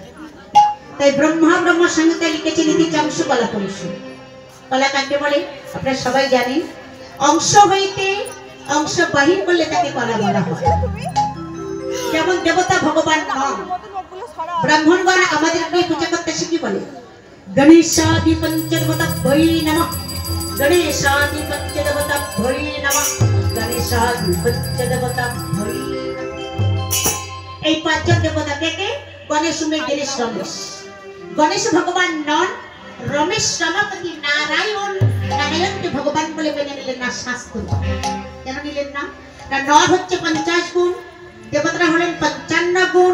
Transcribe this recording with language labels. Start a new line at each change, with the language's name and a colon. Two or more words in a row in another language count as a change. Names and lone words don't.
Bangla: তাই ব্রহ্মা ব্রহ্ম সংহিতায় লিখেছে নীতিচাংশ কলাকংশ। কলা কাকে বলে আপনারা সবাই জানেন। অংশ হইতে অংশ বাহির করলে তাকে কলা বলা হয়। যেমন দেবতা ভগবান ব্রাহ্মণগণ আমাদেরকে পূজা করতে শিখি বলে
Sanskrit: গণেশাদি পঞ্চদেবতা ভৈ নমঃ গণেশাদি পঞ্চদেবতা ভৈ নমঃ গণেশাদি পঞ্চদেবতা ভৈ নমঃ।
Bangla: এই পাঁচজন দেবতা কে? গণেশ উমেশ দিনেশ রমেশ। গণেশ ভগবান নন, রমেশ রমাপতি নারায়ণ। নারায়ণকে ভগবান বলে মেনে নিলেন না শাস্ত্র। কেন নিলেন না? নর হচ্ছে 50 গুণ, দেবতারা হলেন 55 গুণ।